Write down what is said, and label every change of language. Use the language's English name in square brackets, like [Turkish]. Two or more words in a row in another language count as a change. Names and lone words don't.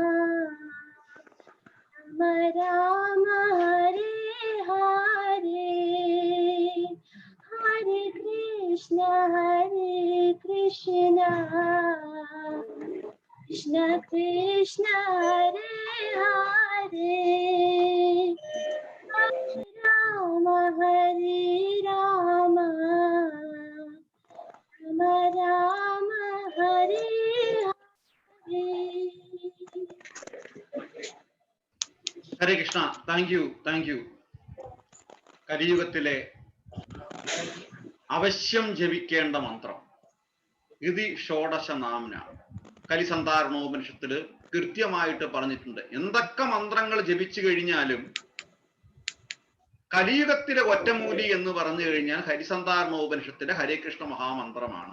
[Sanskrit] Rama Hare Hare Hare Krishna Krishna Krishna Hare Hare Hare Rama Rama Rama Hare Hare. ഹരേ കൃഷ്ണ. [English] Thank you. [Malayalam] കലിയുഗത്തിലെ അവശ്യം ജപിക്കേണ്ട മന്ത്രം [Sanskrit] ഇതി ഷോഡശ നാംന [Malayalam] കലിസന്ധാരണോപനിഷത്തില് കൃത്യമായിട്ട് പറഞ്ഞിട്ടുണ്ട്. എന്തൊക്കെ മന്ത്രങ്ങൾ ജപിച്ചു കഴിഞ്ഞാലും കലിയുഗത്തിലെ ഒറ്റമൂലി എന്ന് പറഞ്ഞു കഴിഞ്ഞാൽ ഹരിസന്ധാരണോപനിഷത്തിലെ ഹരേ കൃഷ്ണ മഹാമന്ത്രമാണ്.